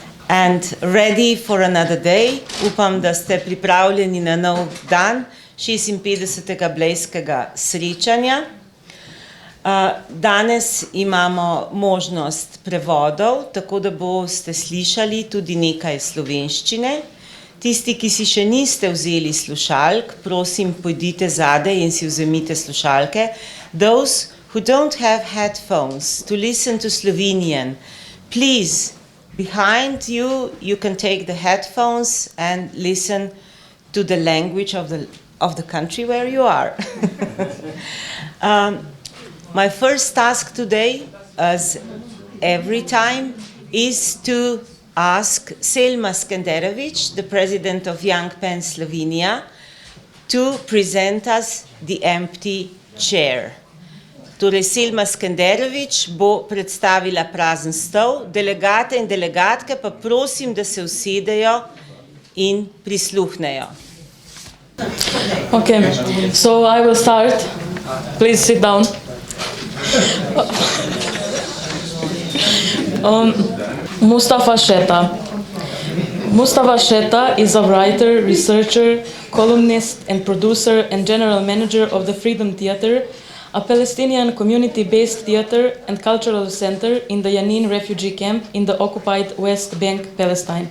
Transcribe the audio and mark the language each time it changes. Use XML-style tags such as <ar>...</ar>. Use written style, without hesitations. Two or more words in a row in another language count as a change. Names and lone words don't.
<en>and ready for another day.</en> <sl>Upam, da ste pripravljeni na nov dan 56. blejskega srečanja. Danes imamo možnost prevodov, tako da boste slišali tudi nekaj slovenščine. Tisti, ki si še niste vzeli slušalk, prosim, pojdite zadaj in si vzemite slušalke.</sl> <en>Those who don't have headphones to listen to Slovenian, please, behind you, you can take the headphones and listen to the language of the country where you are. My first task today, as every time, is to ask Selma Skenderović, the president of Young PEN Slovenia, to present us the empty chair.</en> <sl>Torej, Selma Skenderović bo predstavila prazen stol, delegate in delegatke pa prosim, da se usedejo in prisluhnejo.</sl> <en>Okay, so I will start. Please sit down. Mustafa Sheta. Mustafa Sheta is a writer, researcher, columnist and producer and general manager of the Freedom Theater, a Palestinian community-based theater and cultural center in the Jenin refugee camp in the occupied West Bank, Palestine.</en>